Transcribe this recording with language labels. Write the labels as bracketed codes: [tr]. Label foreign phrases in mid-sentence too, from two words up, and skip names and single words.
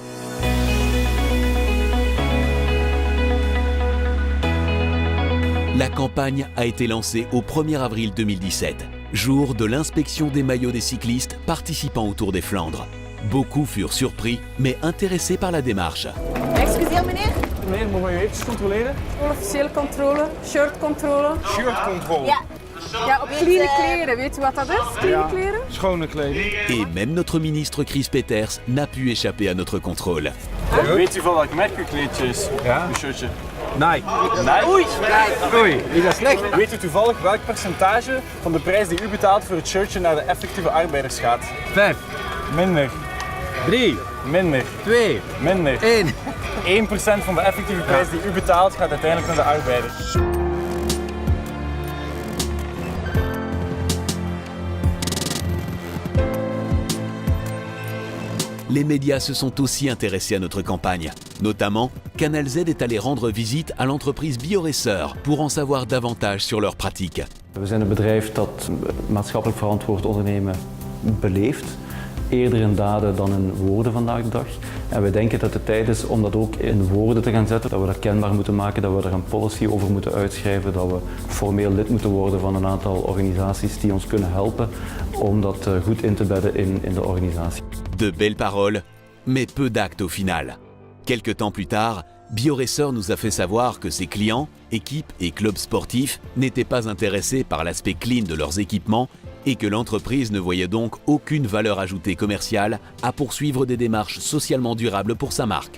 [fr] La campagne a été lancée au 1er avril 2017, jour de l'inspection des maillots des cyclistes participant au Tour des Flandres. Beaucoup furent surpris, mais intéressés par la démarche. [nl] Excuseer meneer? Meneer, mogen we u eventjes controleren? Officiële controle, shirtcontrole. Shirtcontrole. Ja, op clean kleren. Weet u wat dat is? Clean kleren? Schone kleding. [fr] Et même notre ministre Chris Peters n'a pu échapper à notre contrôle. [nl] Weet u van welk merk uw kleedje is? Ja. Uw shirtje? Nike. Nike? Oei, is dat slecht? Weet u toevallig welk percentage van de prijs die u betaalt voor het shirtje naar de effectieve arbeiders gaat? 5, Minder. 3, Minder. 2, Minder. 1. 1% van de effectieve prijs die u betaalt gaat uiteindelijk naar de arbeiders. [fr] Les médias se sont aussi intéressés à notre campagne. Notamment, Canal Z est allé rendre visite à l'entreprise Bioracer pour en savoir davantage sur leurs pratiques. [nl] We zijn een bedrijf dat maatschappelijk verantwoord ondernemen beleeft. Eerder in daden dan in woorden vandaag de dag. En we denken dat het tijd is om dat ook in woorden te gaan zetten. Dat we dat kenbaar moeten maken, dat we er een policy over moeten uitschrijven. Dat we formeel lid moeten worden van een aantal organisaties die ons kunnen helpen om dat goed in te bedden in de organisatie. [fr] De belles paroles, mais peu d'actes au final. Quelques temps plus tard, Bioracer nous a fait savoir que ses clients, équipes et clubs sportifs n'étaient pas intéressés par l'aspect clean de leurs équipements et que l'entreprise ne voyait donc aucune valeur ajoutée commerciale à poursuivre des démarches socialement durables pour sa marque.